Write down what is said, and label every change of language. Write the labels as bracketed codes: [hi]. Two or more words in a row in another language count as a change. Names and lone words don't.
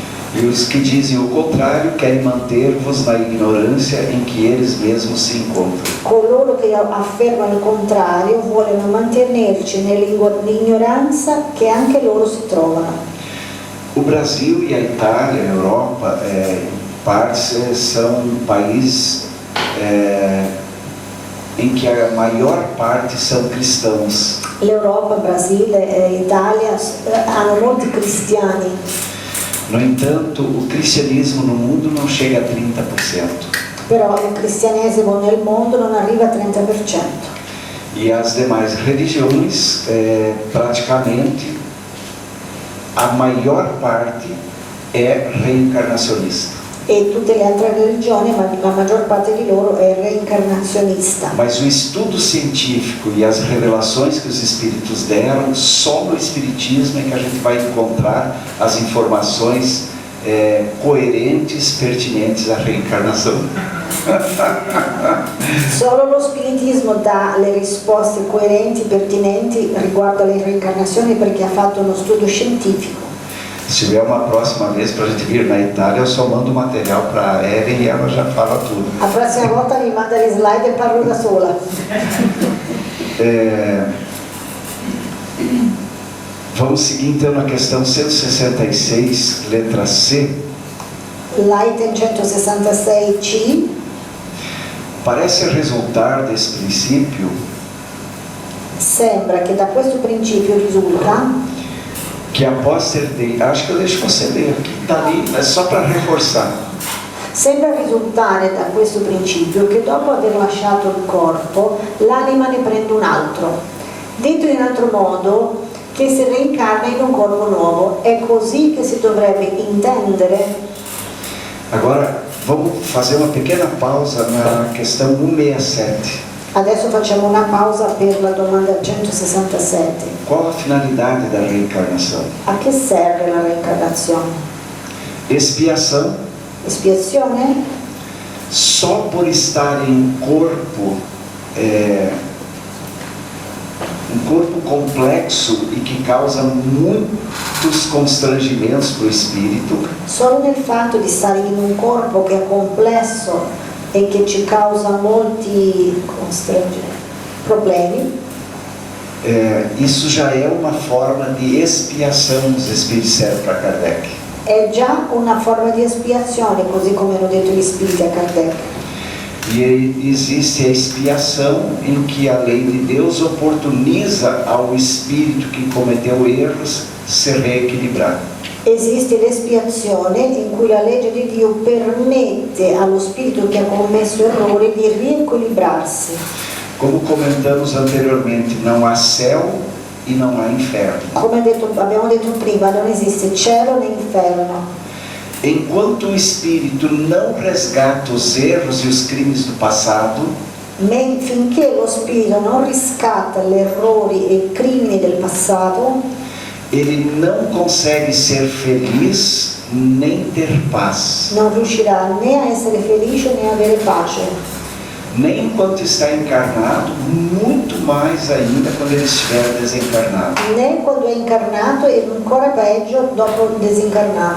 [pt] E os que dizem o contrário querem manter-vos na ignorância em que eles mesmos se encontram. [it] Coloro che affermano il contrario vogliono mantenerci nell'ignoranza che anche loro si trovano. [pt] O Brasil e a Itália, a Europa, em partes, são países em que a maior parte são cristãos. [it] L'Europa, Brasile e Italia hanno molti cristiani. [pt] No entanto, o cristianismo no mundo não chega a 30%. [it] Però il cristianesimo nel mondo non arriva a 30%. [pt] E as demais religiões, praticamente, a maior parte é reencarnacionista. [it] E tutte le altre religioni, ma la maggior parte di loro è reincarnazionista. [pt] Mas o estudo científico e as revelações que os espíritos deram, só no espiritismo é que a gente vai encontrar as informações coerentes, pertinentes à reencarnação. [it] Solo lo spiritismo dà le risposte coerenti, pertinenti riguardo alle reincarnazioni perché ha fatto uno studio scientifico. [pt] Se tiver uma próxima vez para a gente vir na Itália, eu só mando o material para a Evelyn e ela já fala tudo. [it] La prossima volta mi manda le slide e parlo da sola. [pt] Vamos seguir então na questão 166, letra C. [it] L'item 166C [pt] Parece resultar desse princípio [it] sembra che da questo principio risulta [pt] que após ter acho que eu deixo você ler aqui, está ali, é só para reforçar. [it] Sembra risultare da questo principio che dopo aver lasciato il corpo l'anima ne prende un altro, detto in altro modo che si reincarna in un corpo nuovo. È così che si dovrebbe intendere. [pt] Agora vamos fazer uma pequena pausa na questão 167. [it] Adesso facciamo una pausa per la domanda 167. [pt] Qual a finalidade da reencarnação? [it] A che serve la reincarnazione? [pt] Expiação. [it] Espiazione? [pt] Só por estar em um corpo complexo e que causa muitos constrangimentos para o espírito. [it] Solo nel fatto di stare in un corpo che è complesso e che ci causa molti problemi. [pt] Isso já é uma forma de expiação, os espíritos disseram para Kardec. [it] È già una forma di espiazione, così come hanno detto gli spiriti a Kardec. [pt] E existe a expiação em que a lei de Deus oportuniza ao espírito que cometeu erros se reequilibrar. [it] Esiste l'espiazione in cui la legge di Dio permette allo spirito che ha commesso errori di riequilibrarsi. [pt] Como comentamos anteriormente, não há céu e não há inferno. [it] Come abbiamo detto prima, non esiste cielo né inferno. [pt] Enquanto o Espírito não resgata os erros e os crimes do passado, [it] Finché lo spirito non riscatta gli errori e i crimini del passato, [pt] ele não consegue ser feliz nem ter paz. [it] non riuscirà né a essere felice né a avere pace. [pt] Nem enquanto está encarnado, muito mais ainda quando ele estiver desencarnado. [it] Né quando è incarnato e ancora peggio dopo desincarnato.